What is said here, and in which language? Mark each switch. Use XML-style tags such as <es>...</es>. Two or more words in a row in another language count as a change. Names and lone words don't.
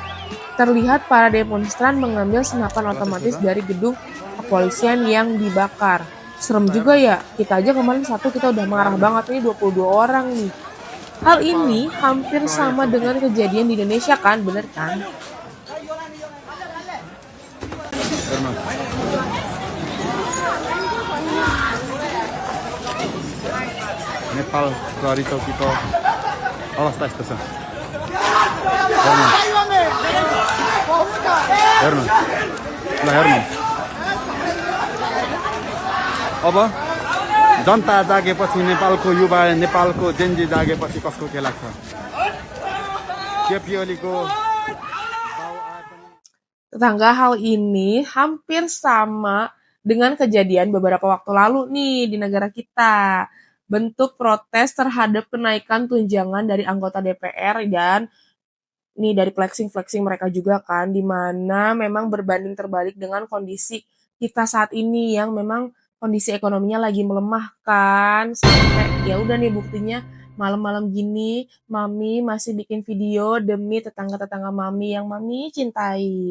<id>Terlihat para demonstran mengambil senapan otomatis dari gedung kepolisian yang dibakar. Serem juga ya, kita aja kemarin satu kita udah marah banget, ini 22 orang nih. Hal ini hampir sama dengan kejadian di Indonesia kan, bener kan?</id> <ne>नेपाल प्रहरी चौकीको अवस्था यस्तो छ। हेर्नु ल हेर्नु अब जनता जागेपछि नेपालको युवा नेपालको जेन्जी जागेपछि कसको खेला छ। केपी ओलीको</ne> <id>Tetangga, hal ini hampir sama dengan kejadian beberapa waktu lalu nih di negara kita. Bentuk protes terhadap kenaikan tunjangan dari anggota DPR dan nih dari flexing-flexing mereka juga kan, di mana memang berbanding terbalik dengan kondisi kita saat ini yang memang kondisi ekonominya lagi melemah kan, sampai ya udah nih buktinya malam-malam gini Mami masih bikin video demi tetangga-tetangga Mami yang Mami cintai.</id>